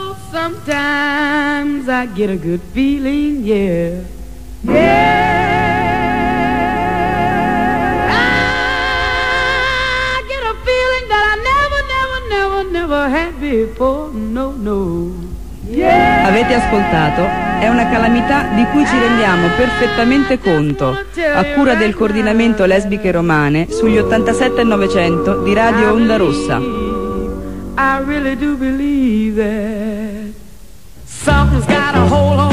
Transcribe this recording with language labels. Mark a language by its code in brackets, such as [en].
[en] Sometimes I get a good feeling, yeah, yeah. I get a feeling that I never, never, never, never had before, no, no, yeah. [it] Avete ascoltato È una calamità di cui ci rendiamo perfettamente conto, a cura del coordinamento Lesbiche Romane sugli 87 e 900 di Radio Onda Rossa. [en] I really do believe that something's got a hold.